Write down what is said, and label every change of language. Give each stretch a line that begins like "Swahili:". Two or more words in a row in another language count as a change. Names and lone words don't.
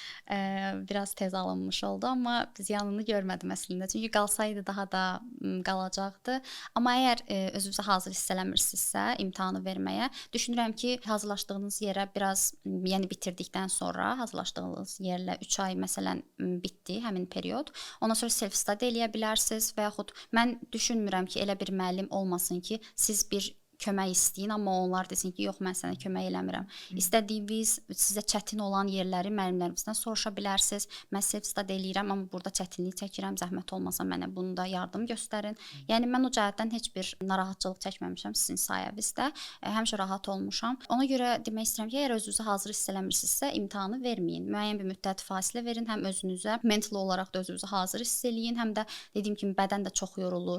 Azerbaijani: Biraz tez alınmış oldu, amma ziyanını görmədim əslində. Çünki qalsaydı daha da qalacaqdı. Amma əgər özünüzü hazır hiss eləmirsinizsə imtahanı verməyə, düşünürəm ki, hazırlaşdığınız yerə biraz, yəni bitirdikdən sonra hazırlaşdığınız yerlə 3 ay məsələn bitdi həmin period. Ondan sonra
English: self study
Azerbaijani: eləyə bilərsiniz və yaxud mən düşünmürəm ki, elə bir müəllim olmasın ki, siz bir kömək istəyin, amma onlar desin ki, yox, mən sənə kömək eləmirəm. İstədiyiniz, sizə çətin olan yerləri müəllimlərimizdən soruşa bilərsiniz. Mən
English: self study
Azerbaijani: eləyirəm, amma burada çətinlik çəkirəm, zəhmət olmasa mənə bunda yardım göstərin. Yəni mən o cəhətdən heç bir narahatçılıq çəkməmişəm sizin sayənizdə. Həmişə rahat olmuşam. Ona görə demək istəyirəm ki, əgər özünüzü hazır hiss eləmirsinizsə, imtahanı verməyin. Müəyyən bir müddət fasilə verin, həm özünüzə mental olaraq da özünüzü hazır hiss eləyin, həm də dediyim kimi bədən də çox yorulur.